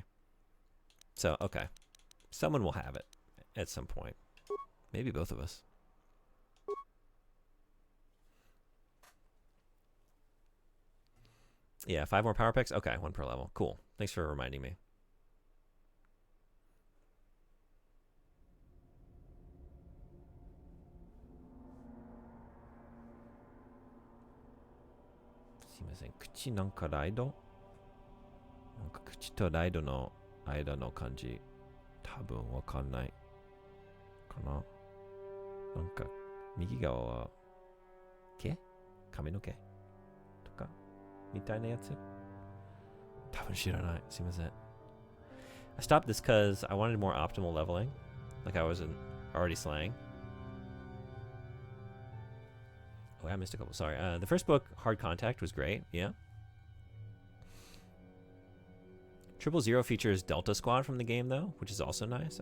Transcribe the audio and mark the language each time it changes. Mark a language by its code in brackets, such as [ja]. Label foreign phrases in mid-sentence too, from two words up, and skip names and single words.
[en] So, okay. Someone will have it at some point. Maybe both of us. Yeah, 5 more power picks? Okay, 1 per level. Cool. Thanks for reminding me. [ja] 口なんかライド? 何か口とライドの間の感じ. 多分わかんない. かな？何か, 右側はけ? 髪の毛？とか? みたいなやつ？多分知らない. すみません. [en] I stopped this because I wanted more optimal leveling. Like I wasn't already slaying. Oh, I missed a couple. Sorry. The first book, Hard Contact, was great. Yeah. 000 features Delta Squad from the game, though, which is also nice.